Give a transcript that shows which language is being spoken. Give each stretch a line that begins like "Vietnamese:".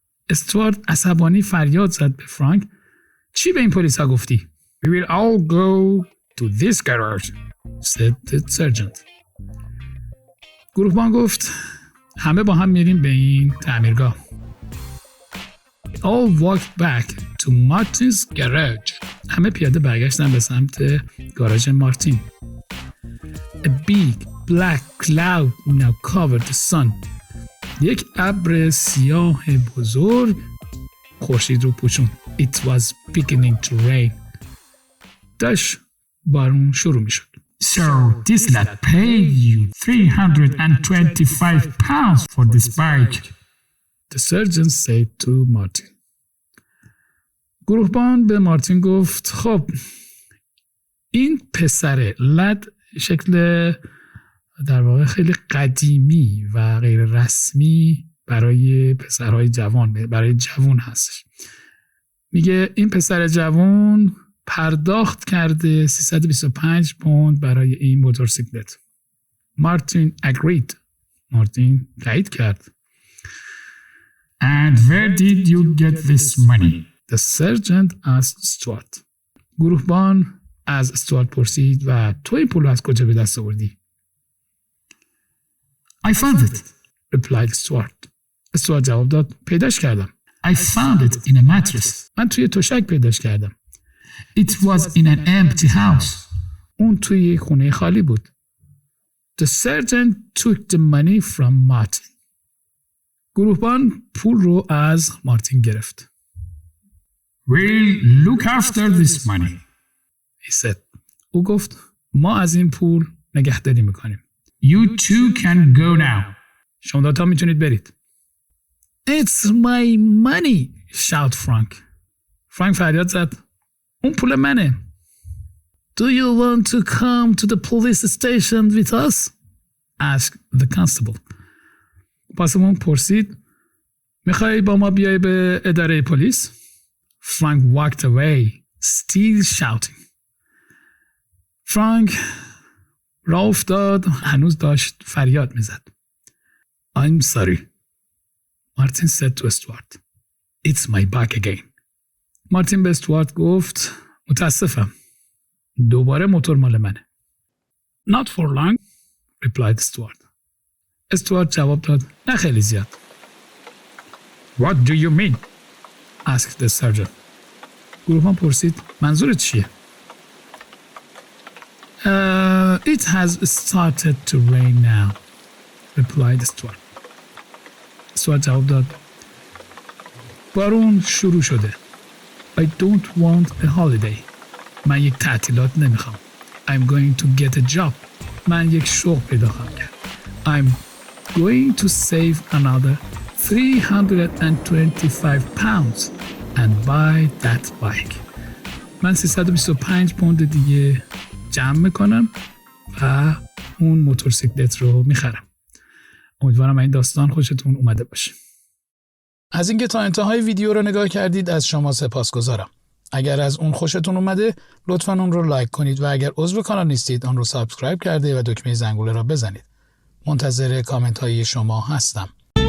Persian: استوارد عصبانی فریاد زد به فرانک. چی به این پلیس ها گفتی؟
English: We will all go to this garage, said the sergeant.
Persian: گروهبان گفت همه با هم میریم به این تعمیرگاه.
English: All walked back to Martin's garage.
Persian: همه پیاده برگشتن به سمت گاراژ مارتین.
English: A big black cloud now covered the sun.
Persian: یک ابر سیاه بزرگ خورشید رو پوشون.
English: It was beginning to rain.
Persian: داشت بارون شروع می شد.
English: So this lad paid you 325 pounds for this bike. The sergeant said to Martin.
Persian: گروهبان به مارتین گفت خب این پسر لد شکل در واقع خیلی قدیمی و غیر رسمی برای پسرهای جوان، برای جوان هستش. میگه این پسر جوان پرداخت کرده 325 پوند برای این موتورسیکلت.
English: Martin agreed.
Persian: مارتین تایید کرد.
English: And where did you get this money? The sergeant asked Stuart.
Persian: گروهبان از استوارت پرسید و تو این پول از کجا به دست آوردی؟
English: I found it, replied Stuart.
Persian: استوارت جواب داد پیداش کردم.
English: I found it in a mattress.
Persian: من توی تشک پیداش کردم.
English: It was in an empty house.
Persian: اون توی خونه خالی بود.
English: The sergeant took the money from Martin.
Persian: گروهبان پول رو از مارتین گرفت.
English: We'll look after this money, he said.
Persian: او گفت ما از این پول نگهداری میکنیم.
English: You two can go now.
Persian: شما دوتا میتونید برید.
English: It's my money, shout Frank.
Persian: فرانک فریاد زد اون پول منه.
English: Do you want to come to the police station with us? asked the constable.
Persian: پاسبان پرسید میخوای با ما بیای به اداره پلیس؟
English: Frank walked away, still shouting.
Persian: فرانک راه افتاد، هنوز داشت فریاد میزد.
English: I'm sorry. Martin said to Stuart. It's my back again.
Persian: مارتین به استوارت گفت متاسفم. دوباره موتور مال منه.
English: Not for long, replied Stuart.
Persian: استوارت جواب داد نه خیلی زیاد.
English: What do you mean? asked the sergeant.
Persian: گروهبان پرسید منظورت چیه؟
English: It has started to rain now, replied Stuart.
Persian: استوارت جواب داد بارون شروع شده.
English: I don't want a holiday.
Persian: من یک تعطیلات نمیخوام.
English: I'm going to get a job.
Persian: من یک شغل پیدا خواهم کرد.
English: I'm going to save another 325 pounds and buy that bike.
Persian: من 325 پوند دیگه جمع میکنم و اون موتورسیکلت رو میخرم. امیدوارم این داستان خوشتون اومده باشه. از اینکه تا انتهای ویدیو رو نگاه کردید از شما سپاسگزارم. اگر از اون خوشتون اومده لطفاً اون رو لایک کنید و اگر عضو کانال نیستید آن رو سابسکرایب کرده و دکمه زنگوله را بزنید. منتظر کامنت های شما هستم.